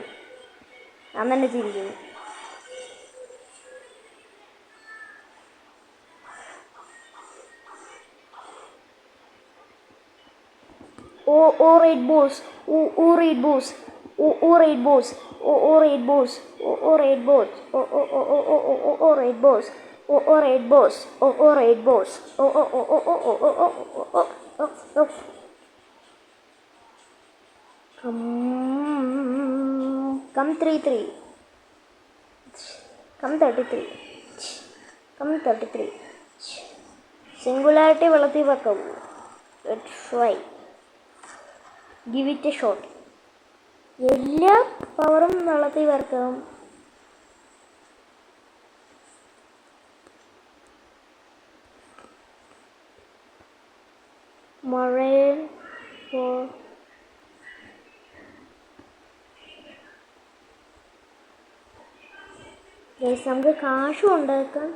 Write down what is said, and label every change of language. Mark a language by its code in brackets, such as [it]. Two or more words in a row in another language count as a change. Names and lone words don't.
[ml] ഞാൻ തന്നെ ചിരിക്കുന്നു. [en] Raid boss. Raid boss. Raid boss. Raid boss. Raid boss. Raid boss. Raid boss. Raid boss. Come 33. Come 33. Come 33. [ml] സിംഗുലാരിറ്റി വെള്ളത്തിൽ വെക്കാവൂ. [en] try give it a shot. [ml] എല്ലാ പവറും വെള്ളത്തിൽ വെക്കാം. മറൈൻ നമുക്ക് കാശും ഉണ്ടാക്കാം.